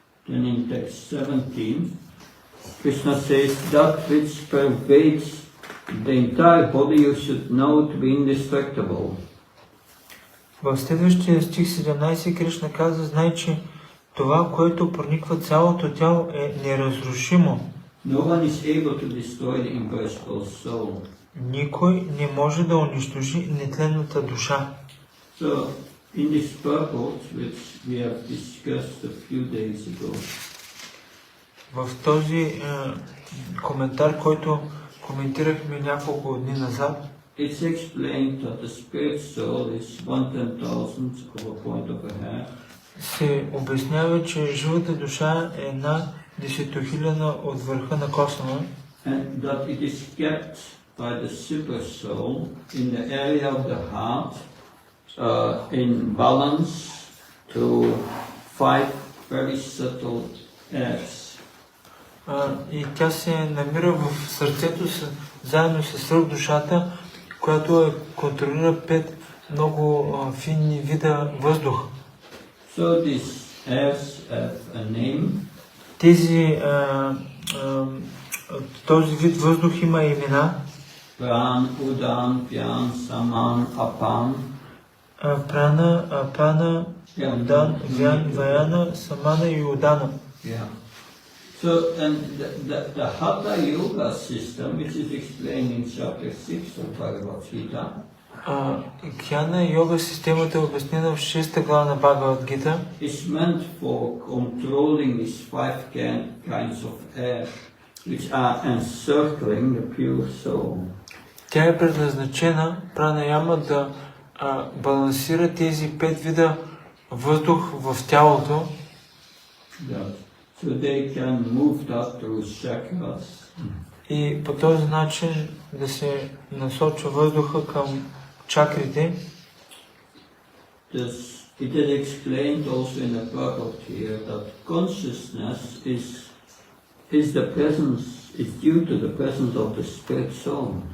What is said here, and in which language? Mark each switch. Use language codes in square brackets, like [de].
[en] Then in text 17, Krishna says, that which pervades the entire body you should know to be indestructible. [bg] В следващия стих 17 Кришна каза, знай, че това, което прониква цялото тяло, е неразрушимо. [en] No one is able to destroy the imperishable soul. [bg] Никой не може да унищожи нетленната душа. [en] So, in this purport, which we have discussed a few days ago, [bg] в този коментар, който коментирахме няколко дни назад, [en] it's explained that the spirit soul is 1/10,000 of a point of a hair. [bg] Се обяснява, че живата душа е една десетохилядна от върха на косъма. [en] And that it is kept by the super soul in the area of the heart in balance to 5 very subtle airs. [bg] И тя се намира в сърцето заедно с свръхдушата, която контролира 5 много финни вида въздух. [en] So these airs have a name. [bg] Този вид въздух има имена. [en] Pran, Udan, Pyan, Saman, Apan. [bg] Прана, Апана, Удан, Вян, Ваяна, Самана и Удана. [en] Yeah. So, and the Hatha Yoga system, which is explained in chapter 6 of Bhagavad Gita, [bg] Кьяна йога системата е обяснена в 6-та глава на Бхагавад Гита. [en] is meant for controlling these 5 kinds of air, which are encircling the pure soul. [bg] Тя е предназначена, пранаяма, да балансира тези 5 вида въздух в тялото. [en] Yeah. So they can move that through chakras. [bg] И по този начин да се насочва въздуха към чакрите. [en] It is explained also in the purport here that consciousness is the presence, is due to the presence of the spirit soul.